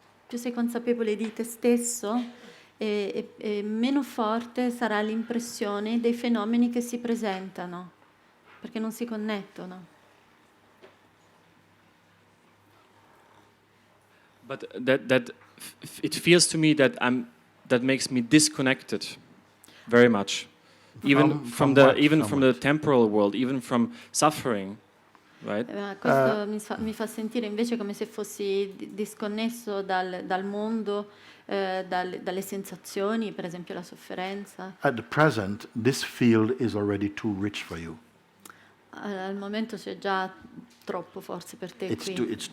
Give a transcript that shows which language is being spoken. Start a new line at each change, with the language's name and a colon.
Italian: Più sei consapevole di te stesso, e meno forte sarà l'impressione dei fenomeni che si presentano, perché non si connettono.
English: But it feels to me that that makes me disconnected very much, even from the temporal world, even from suffering, right?
Italian: Questo mi fa sentire invece come se fossi disconnesso dal mondo, dalle sensazioni, per esempio la sofferenza.
English: At the present, this field is already too rich for you.
Italian: Al momento c'è già troppo forse per te qui.